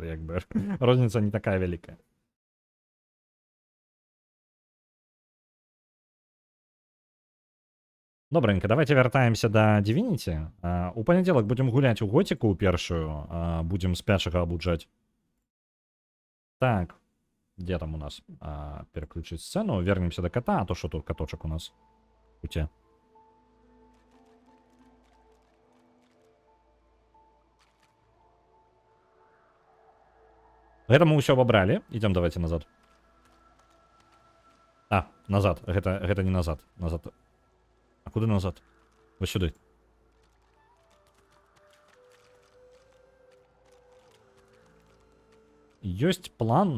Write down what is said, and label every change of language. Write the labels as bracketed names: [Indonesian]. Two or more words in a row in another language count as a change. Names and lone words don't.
[Belarusian] Як бы розніца не такая вялікая. Добренько, давайте вяртаемся да Divinity. У панядзелак будзем гуляць у готику першую, будзем спячага абуджаць. [Russian] Так, где там у нас? Переключить сцену, вернемся до кота, а то что тут коточек у нас в пути. Это мы [Belarusian] ўсё абралі, [Russian] идем давайте назад. [Belarusian] Назад, гэта не назад, назад. А куды назад? Вось сюды. Ёсць план.